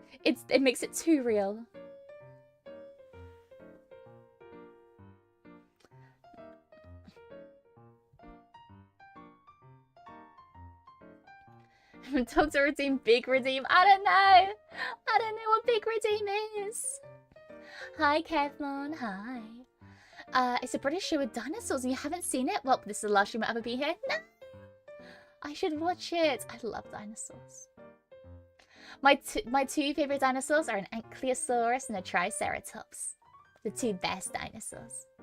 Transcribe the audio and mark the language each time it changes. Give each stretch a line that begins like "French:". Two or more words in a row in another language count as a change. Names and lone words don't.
English: It makes it too real. Dr. Redeem, Big Redeem. I don't know. I don't know what Big Redeem is. Hi, Kevmon. Hi. It's a British show with dinosaurs and you haven't seen it? Well, this is the last time I'll ever be here. No! I should watch it. I love dinosaurs. My two favorite dinosaurs are an Ankylosaurus and a Triceratops. The two best dinosaurs.